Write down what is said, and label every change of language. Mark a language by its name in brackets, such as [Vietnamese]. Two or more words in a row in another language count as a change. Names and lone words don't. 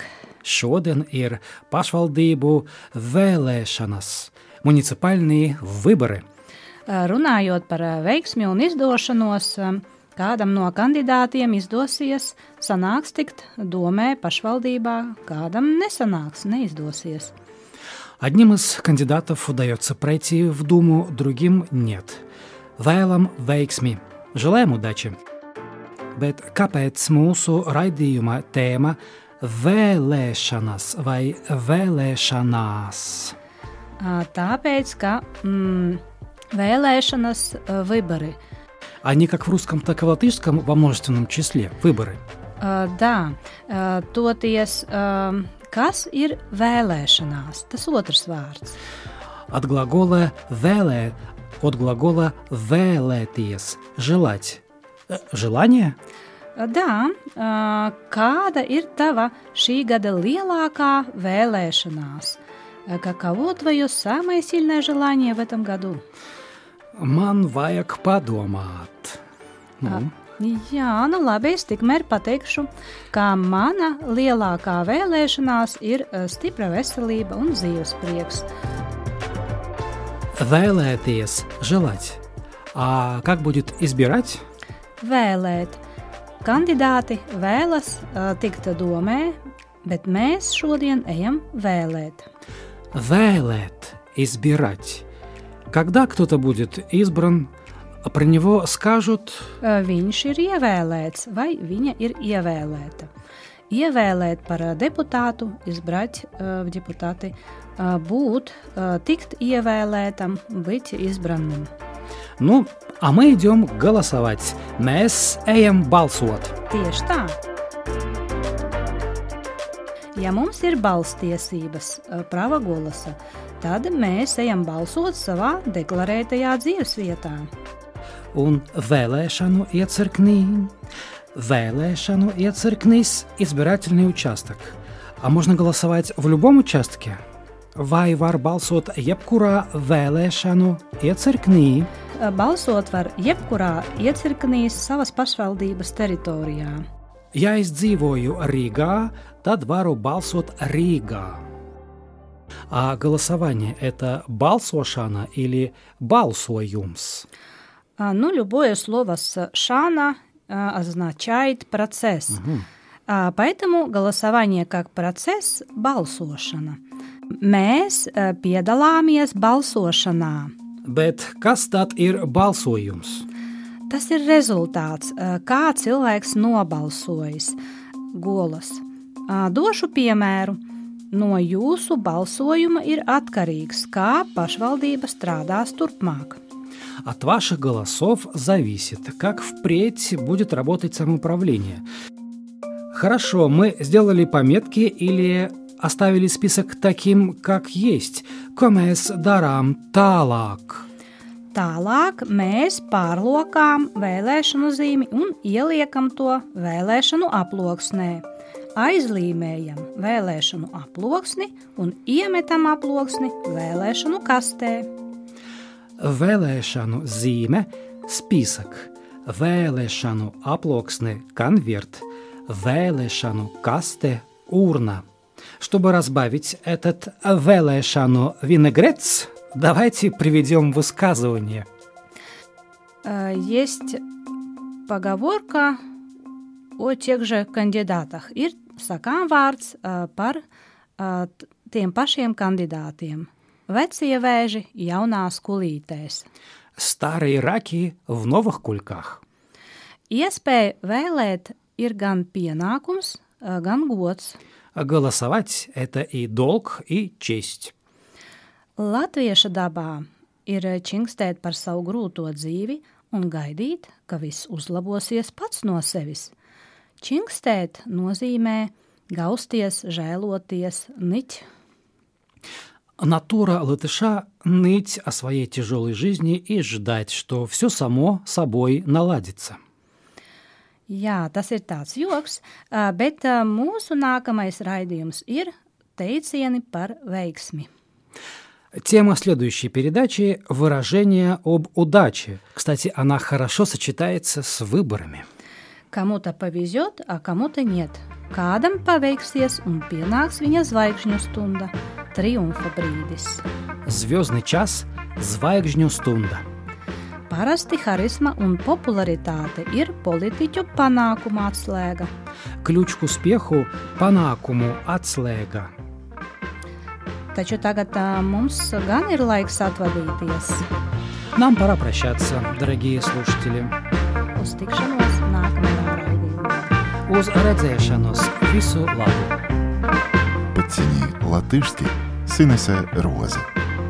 [Latvian] Šodien ir pašvaldību vēlēšanas, [Russian] муниципальные выборы. [Latvian] Runājot par veiksmi un izdošanos, kādam no kandidātiem izdosies sanāks tikt domē pašvaldībā, kādam neizdosies. [Russian] Одним из кандидатов удается пройти в Думу, другим нет. [Latvian] Vēlam veiksmi, [Russian] желаем удачи. [Latvian] Bet kāpēc mūsu raidījuma tēma vēlēšanas vai vēlēšanās? Tāpēc, ka vēlēšanas выборы. [Russian] Они как в русском, так и в латышском во множественном числе. Выборы. Да, [Latvian] toties, kas ir vēlēšanās? Tas otrs vārds. [Russian] От глагола vēlē, от глагола vēlēties, желать. Желание? Да, [Latvian] kāda ir tava šī gada lielāкая vēlēšanās? [Russian] Каково твое самое сильное желание в этом году? [Latvian] Man vajag padomāt. Jā, labi, es tikmēr pateikšu, ka mana lielākā vēlēšanās ir stipra veselība un dzīvesprieks. Vēlēties, [Russian] желать. А как будет избирать? [Latvian] Vēlēt. Kandidāti vēlas tikt domē, bet mēs šodien ejam vēlēt. Vēlēt, [Russian] избирать. Когда кто-то будет избран, про него скажут... [Latvian] Viņš ir ievēlēts vai viņa ir ievēlēta. Ievēlēt par deputātu, [Russian] избрать в депутаты, [Latvian] būt, tikt ievēlētam, [Russian] быть избранным. Ну, а мы идем голосовать. [Latvian] Mēs ejam balsot. Tieši tā. Ja mums ir balstiesības, [Russian] права голоса, [Latvian] tad mēs ejam balsot savā deklarētajā dzīvesvietā. Un vēlēšanu iecirknis [Russian] избирательный участок. А можно голосовать в любом участке? [Latvian] Vai var balsot jebkurā vēlēšanu iecirknī? Balsot var jebkurā iecirknī savas pašvaldības teritorijā. Ja es dzīvoju Рīgā, tad varu balsot Рīgā. [Russian] А голосование – это балсошана или балсоюмс? Любое слово с «шана» означает «процесс». Поэтому голосование как процесс – балсошана. [Latvian] Mēs piedalāmies balsošanā. Bet kas tad ir balsojums? Tas ir rezultāts, kā cilvēks nobalsojis. Golas. Došu piemēru. No jūsu balsojuma ir atkarīgs, kā pašvaldība strādās turpmāk. [Russian] От ваших голосов зависит, как впредь будет работать самоуправление. Хорошо, мы сделали пометки или оставили список таким, как есть. [Latvian] Ko mēs darām tālāk? Tālāk mēs pārlokām vēlēšanu zīmi un ieliekam to vēlēšanu aploksnē. Aizlīmējam vēlēšanu aploksni un iemetam aploksni vēlēšanu kastē. Vēlēšanu zīme – список. Vēlēšanu aploksne – конверт. Vēlēšanu kaste – [Russian] урна. Чтобы разбавить этот vēlēšanu винегрет, давайте приведем высказывание. Есть поговорка о тех же кандидатах. [Latvian] Ir sakām vārds par tiem pašiem kandidātiem. Vecie vēži jaunās kulītēs. [Russian] Старые раки в новых кульках. [Latvian] Iespēja vēlēt ir gan pienākums, gan gods. [Russian] Голосовать – это и долг, и честь. [Latvian] Latvieša dabā ir čingstēt par savu grūto dzīvi un gaidīt, ka viss uzlabosies pats no sevis. Čingstēt nozīmē gausties, žēloties, niķ. [Russian] Натура латыша – ныть о своей тяжелой жизни и ждать, что все само собой наладится. [Latvian] Jā, tas ir tāds joks, bet mūsu nākamais raidījums ir teicieni par veiksmi. [Russian] Тема следующей передачи – выражение об удаче. Кстати, она хорошо сочетается с выборами. Kому-то повезет, а кому-то нет. [Latvian] Kādam paveiksies un pienāks viņa zvaigžņu stunda, triumfa brīdis. [Russian] Звездный час – [Latvian] zvaigžņu stunda. Parasti harisma un popularitāte ir politiķu panākumu atslēga. [Russian] Ключ к успеху – [Latvian] panākumu atslēga. Taču tagad mums gan ir laiks atvadīties. [Russian] Нам пора прощаться, дорогие слушатели. [Latvian] Uz tikšanos nākamajā raidījumā. Uz redzēšanos, visu labu! [Russian] Подтяни латышский с Инесой Розы.